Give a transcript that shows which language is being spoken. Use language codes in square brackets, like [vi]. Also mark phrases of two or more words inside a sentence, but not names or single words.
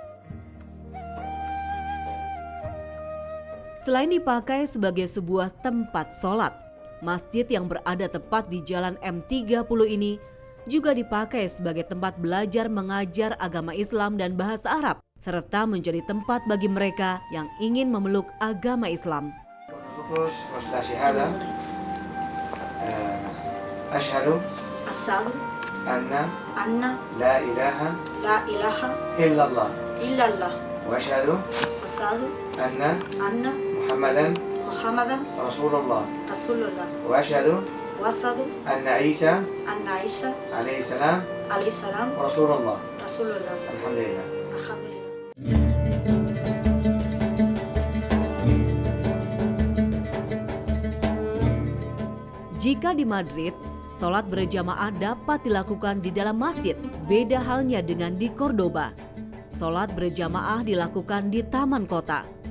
[id] Selain dipakai sebagai sebuah tempat sholat, masjid yang berada tepat di jalan M30 ini juga dipakai sebagai tempat belajar mengajar agama Islam dan bahasa Arab, serta menjadi tempat bagi mereka yang ingin memeluk agama Islam. [es] Nosotros nuestra [ar] شهادة أشهد أن لا إله إلا الله وأشهد أن محمدا رسول الله وأشهد أن عيسى عليه السلام رسول الله. Alhamdulillah. [id] Jika di Madrid, sholat berjamaah dapat dilakukan di dalam masjid. Beda halnya dengan di Cordoba. Sholat berjamaah dilakukan di taman kota.